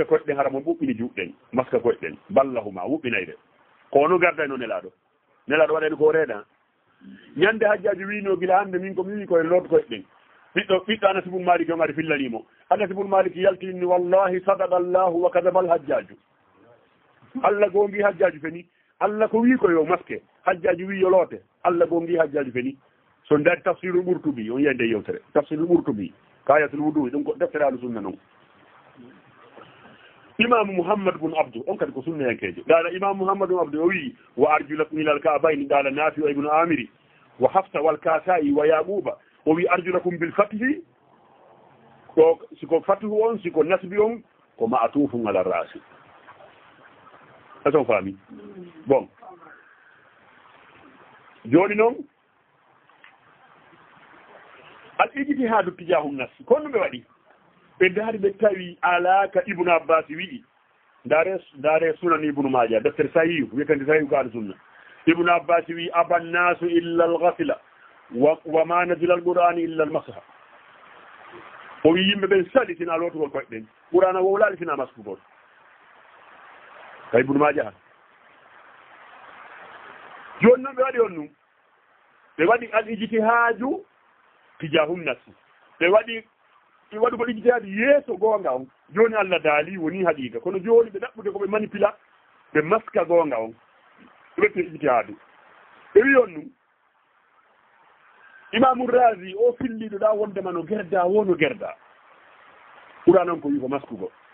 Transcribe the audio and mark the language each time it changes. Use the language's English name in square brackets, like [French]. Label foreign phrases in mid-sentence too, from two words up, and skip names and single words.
[Fula] koyɗen hara mo ɓuɓɓini juuɗɗen maska koyɗen ballahuma wuɓɓinayde kono gardayno nelaɗo waɗani ko reeɗa ñande hajjaji wino gila hande min komi wi koye loot koyɗen ɓiɗɗo anas ibnu malik on ari fillanimo anas ibnu malik yaltini wallahi [Arabic] sadaqa allahu wa kadaba alhajjaju [Fula] allah gongi hajjaju feni allah ko wi ko yo maske hajjaji wi yo loote allah gongi hajjaju feni so dari tafsirul ɓurtubi on yiyande yewtere tafsirul ɓurtubi [Arabic] kayatul wudu'i [Fula] ɗum ko deftere [Arabic] ahlu sunna [Fula] noon imamu mouhammad bun abdou on kadi ko sunnayankejo ɗaɗa imamu mouhammad bun abdou o wi [Arabic] wa arjulakum ilal ka'bayni [Fula] ɗaɗa nafi o ibnu amiri wa hafsa wal kasai wa yaquba o wi [Arabic] arjulakum bil fatihi [Fula] ko siko fatihu on siko nasbi on ko [Arabic] ma'atufun ala rasi [Fula] ason faami bon joni noon [Arabic] al ijtihadu tijahum nafsi [Fula] kono ɓe waɗi ɓe daari ɓe tawi alaka ibnu abbas wiɗi ndaare sunan ibnu maja deftere sahihu wiyetande sahihu kaɗo sunna ibnu abbas wi [Arabic] aba nnasu illa algasila wa ma nazila alqur'ani illa almasha [Fula] o wi yimɓe ɓen saɗi sina lootugol koye ɗen qur'ana wowlaɗi sina maskugol ka ibnu maja ha joni noon ɓe waɗi on num ɓe waɗi [Arabic] al ijtihaju tijahum nafsi [Fula] ɓe waɗi ko ijtihadi yeeso goonga on joni allah daali woni haqiqa kono joni ɓe ɗaɓɓude koɓe manipula ɓe maska goonga on ɓe ijtihadu ɓe wi on num imamu razi o filliɗo ɗa wondema no gerda wono gerda ɓura noon ko wi ko maskugo